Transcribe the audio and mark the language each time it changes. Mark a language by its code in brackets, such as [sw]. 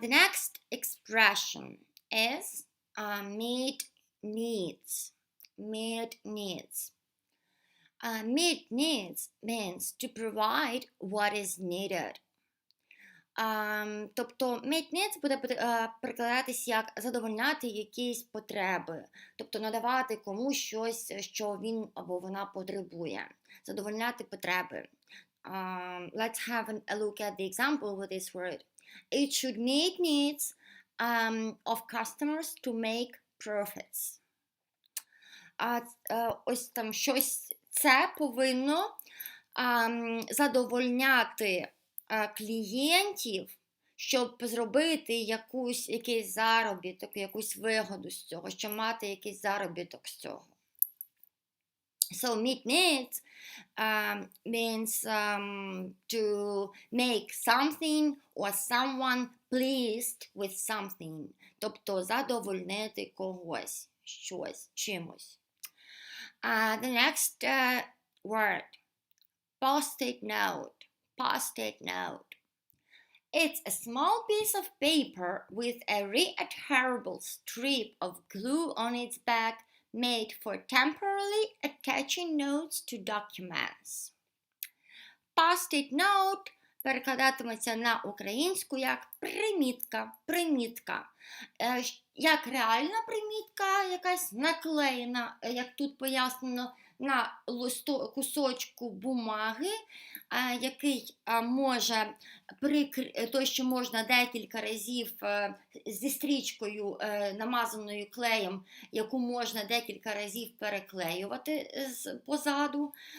[en] The next expression is meet needs. Meet needs. Meet needs means to provide what is needed. [uk] Тобто meet needs буде перекладатись як задовольняти якісь потреби. Тобто надавати комусь щось, що він або вона потребує. Задовольняти потреби. [en] Let's have a look at the example with this word. It should meet needs of customers to make profits. [uk] Ось там щось це повинно задовольняти клієнтів, щоб зробити якийсь заробіток, якусь вигоду з цього, щоб мати якийсь заробіток з цього. [en] So meet needs means to make something or someone pleased with something. [uk] Тобто задовольнити когось, щось, чимось. [en] The next word, post-it note. Post-it note. It's a small piece of paper with a readherable strip of glue on its back made for temporarily attaching notes to documents. [uk] Post-it note перекладатиметься на українську як примітка. Як реальна примітка, якась наклеєна, як тут пояснено, на кусочку бумаги, який може той, що можна декілька разів зі стрічкою, намазаною клеєм, яку можна декілька разів переклеювати позаду.